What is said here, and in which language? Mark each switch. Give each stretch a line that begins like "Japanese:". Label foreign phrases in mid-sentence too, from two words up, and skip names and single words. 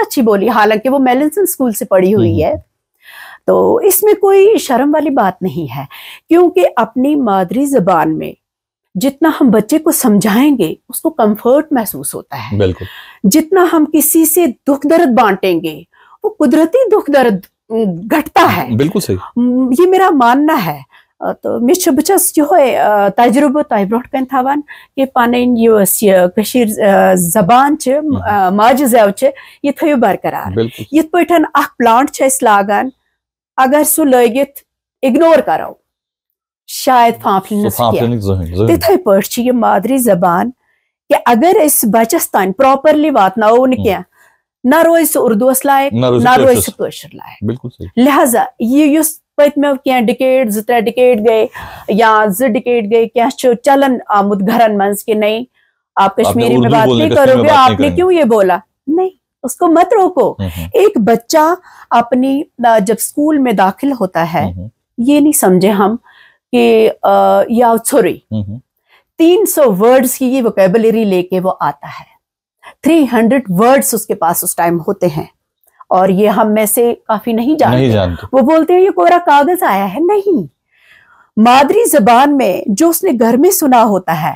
Urdu: اچھی بولی حالانکہ وہ میلنسن اسکول سے پڑھی ہوئی ہے تو اس میں کوئی شرم والی بات نہیں ہے کیونکہ اپنی مادری زبان میں جتنا ہم بچے کو سمجھائیں گے اس کو کمفرٹ محسوس ہوتا ہے بالکل جتنا ہم کسی سے دکھ درد بانٹیں گے وہ قدرتی دکھ درد گھٹتا ہے بالکل صحیح یہ میرا ماننا ہے
Kashmiri: تو مےٚ چھُ بہٕ چھَس یِہوے تجربہٕ تۄہہِ برونٛٹھ کَنہِ تھاوان کہِ پَنٕنۍ یۄس یہِ کٔشیٖر زبان چھِ ماجہِ زٮ۪و چھِ یہِ تھٲیِو برقرار یِتھ پٲٹھۍ اکھ پلانٹ چھِ أسۍ لاگان اگر سُہ لٲگِتھ اِگنور کرو شاید پھانٛپھلِنس کینٛہہ تِتھٕے پٲٹھۍ چھِ یہِ مادری زبان کہِ اگر أسۍ بچس تانۍ پراپرلی واتناوو نہٕ کینٛہہ نہ روزِ سُہ اردوٗوس لایق نہ روزِ سُہ کٲشُر لایق لہذا یہِ یُس پٔتمیو کینٛہہ ڈِکیڈ 2-3 ڈِکیڈ گٔے یا 2 ڈِکیڈ گٔے کینٛہہ چھُ چلان آمُت گھرن منٛز
Urdu: کہ نہیں آپ کشمیری میں بات نہیں کرو گے آپ نے کیوں یہ بولا نہیں اس کو مت روکو ایک بچہ اپنی جب اسکول میں داخل ہوتا ہے یہ نہیں سمجھے ہم کہ
Kashmiri: یہ ژھوٚرُے
Urdu: 300 ورڈز کی یہ ووکیبلری لے کے وہ آتا ہے 300 ورڈز اس کے پاس اس ٹائم ہوتے ہیں اور یہ ہم میں سے کافی نہیں جانتے وہ بولتے ہیں یہ کورا کاغذ آیا ہے نہیں مادری زبان میں جو اس نے گھر میں سنا ہوتا ہے